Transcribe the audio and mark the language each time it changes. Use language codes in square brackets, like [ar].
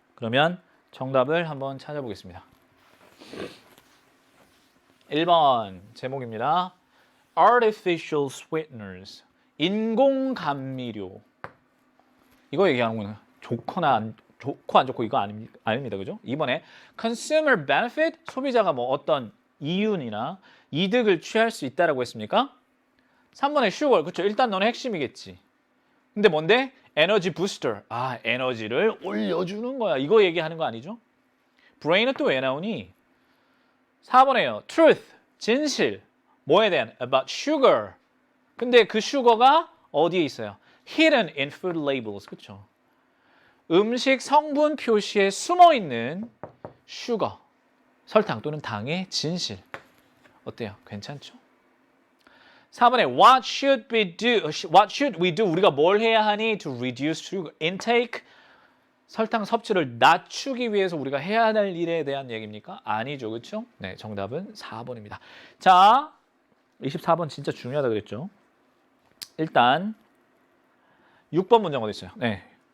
[ko] 그러면 정답을 한번 찾아보겠습니다. 1번 제목입니다. [en] Artificial sweeteners. [ko] 인공 감미료. 이거 얘기하는 거는 좋거나 좋고 안 좋고 이거 아닙니다. 그죠? 이번에 [en] consumer benefit. [ko] 소비자가 뭐 어떤 이윤이나 이득을 취할 수 있다라고 했습니까? 3번에 sugar. 그렇죠. 일단 너는 핵심이겠지. 근데 뭔데? 에너지 부스터. 에너지를 올려주는 거야. 이거 얘기하는 거 아니죠? brain은 또 왜 나오니? 4번에요. truth. 진실. 뭐에 대한? [en] about sugar. [ko] 근데 그 슈거가 어디에 있어요? [en] hidden in food labels. [ko] 그렇죠? 음식 성분 표시에 숨어 있는 슈거. 설탕 또는 당의 진실. 어때요? 괜찮죠? 4번에 [en] what should we do? [ko] 우리가 뭘 해야 하니? [en] to reduce sugar intake. [ko] 설탕 섭취를 낮추기 위해서 우리가 해야 할 일에 대한 얘기입니까? 아니죠. 그렇죠? 네, 정답은 4번입니다. 자, 24번 진짜 중요하다 그랬죠? 일단 6번 문장 어디 있어요? 네.